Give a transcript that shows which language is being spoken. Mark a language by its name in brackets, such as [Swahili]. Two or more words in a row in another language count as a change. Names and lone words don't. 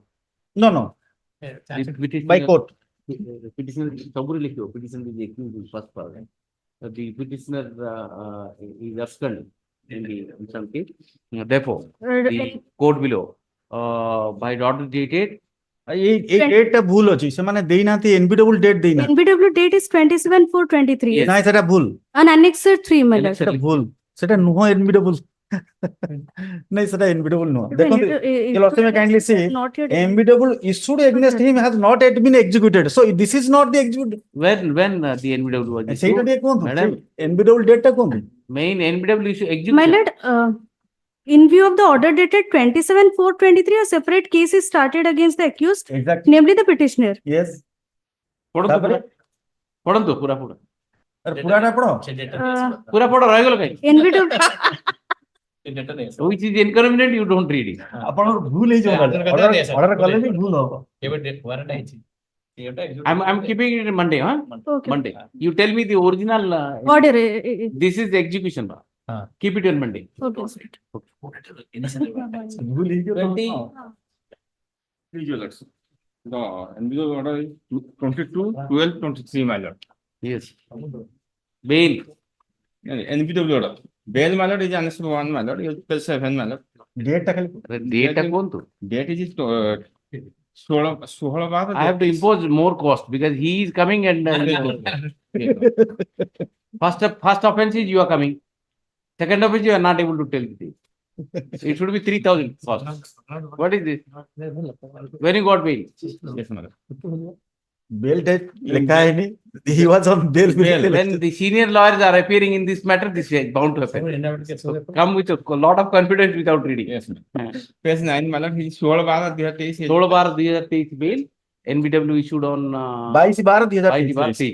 [English] No. The petitioner, By court. The petitioner, petitioner is accused in first part. The petitioner is absconded in the instant case. Therefore, the court below, by order dated. [Odia] ଏଇଟା ଭୁଲ ଅଛି ସେମାନେ ଦେଇନାହାନ୍ତି NBW ଡେଟ୍ ଦେଇନାହାନ୍ତି [English] NBW date is 27/4/23. Yes. [Odia] ନାଇଁ ସେଟା ଭୁଲ [English] On Annexure 3, my lord. [Odia] ସେଟା ଭୁଲ ସେଟା ନୁହଁ NBW ନାଇଁ ସେଟା NBW ନୁହଁ ଦେଖନ୍ତୁ [English] Your Lordship may kindly see Not yet. NBW issued against him has not yet been executed so this is not the executed When the NBW was [Odia] ସେଇଟା [English] issued, [Odia] ଟିକେ କୁହନ୍ତୁ [English] Madam. [Odia] NBW ଡେଟ୍ ଟା କୁହନ୍ତୁ [English] main NBW issue My execution. lord, in view of the order dated 27/4/23, a separate case is started against the accused, exactly namely the petitioner. yes [Odia] ପଢନ୍ତୁ ପୁରା ପୁରାଟା ପଢ ପୁରା ପଢ ରହିଗଲ କାଇଁ? [English] NBW, Which is inconvenient, you don't read it. [Odia] ଆପଣଙ୍କର ଭୁଲ ହେଇଯିବ ଅର୍ଡର କଲେ ବି ଭୁଲ ହବ [English] I'm keeping it Monday, huh? okay. Monday. You tell me the original. Order. This is the execution. Keep it on Monday. Okay. [Odia] ଭୁଲ ହେଇଯିବ [English] 20. The NBW order is 22/12/23, my lord. Yes. Bail. NBW order. Bail, my lord, is annexed 1, my lord. 7, my lord. [Odia] ଡେଟ୍ ଟା ଖାଲି Date କୁହନ୍ତୁ. [English] Date is 16/12. I have to impose more cost because he is coming and first offense is you are coming. Second offense you are not able to tell the thing. It should be 3,000 cost. What is this? When you got bail? Yes, my lord. bail date [Odia] ଲେଖା ହେଇନି [English] he was on bail When the senior lawyers are appearing in this matter, this is bound to happen. So come with a lot of confidence without reading. Yes, ma'am. Page 9, my lord, he is 16/12/2023. 16/2023 bail. NBW issued on 22/12/2023